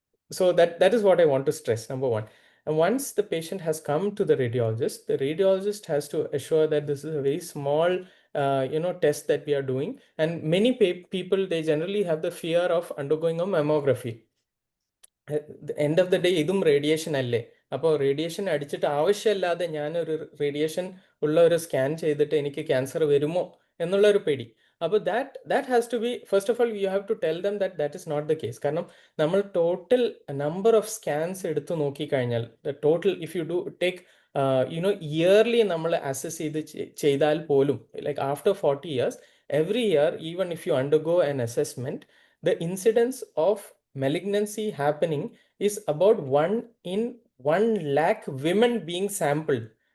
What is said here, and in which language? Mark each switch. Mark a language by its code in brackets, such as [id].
[en] So that is what I want to stress, number one. And once the patient has come to the radiologist has to assure that this is a very small test that we are doing. And many people, they generally have the fear of undergoing a mammography. At the end of the day, [ml] ഇതും radiation അല്ലേ? അപ്പോൾ radiation അടിച്ചിട്ട് ആവശ്യമില്ലാതെ ഞാനൊരു radiation ഉള്ള ഒരു scan ചെയ്തിട്ട് എനിക്ക് ക്യാൻസർ വരുമോ എന്നുള്ള ഒരു പേടി. [en] അപ്പോൾ that has to be, first of all, you have to tell them that is not the case. [ml] കാരണം നമ്മൾ ടോട്ടൽ നമ്പർ ഓഫ് സ്കാൻസ് എടുത്തു നോക്കിക്കഴിഞ്ഞാൽ, [en] the total, if you do take [ml] yearly നമ്മൾ അസസ് ചെയ്താൽ പോലും, [en] like after 40 years, every year, even if you undergo an assessment, the incidence of malignancy happening is about 1 in 1 lakh women being sampled.